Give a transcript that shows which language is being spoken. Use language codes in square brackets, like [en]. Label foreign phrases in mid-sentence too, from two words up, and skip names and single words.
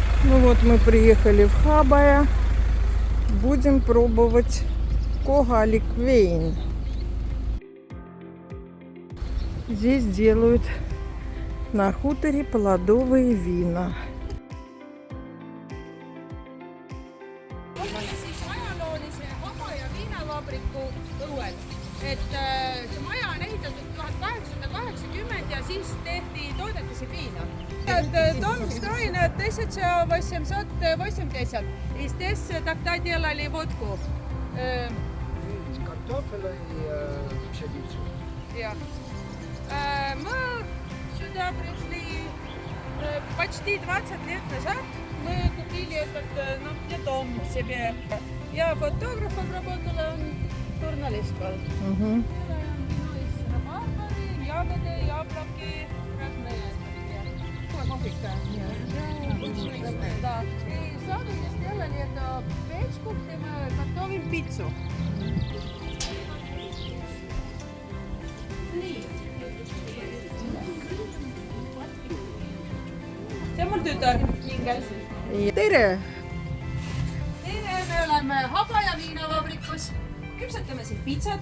[ru] Ну вот мы приехали в Хабая. Будем пробовать когаликвейн. Здесь делают на хуторе плодовые вина. Et see maja on ehitatud 1880 ja siis toodeti siin viina. Дом устроен в 1880. И здесь тогда делали водку. Из картофеля и пшеницы. Мы сюда пришли почти 20 лет назад. Мы купили этот дом себе. Я фотографом работала, журналист был. Ягоды, яблоки, разные. Кофейка. Да. И сами сделали эту печку, где мы готовим пиццу. [et] See on mul tütar Ingel. Tere! Tere, me oleme Habaja viinavabrikus. Küpsetame siin pitsat.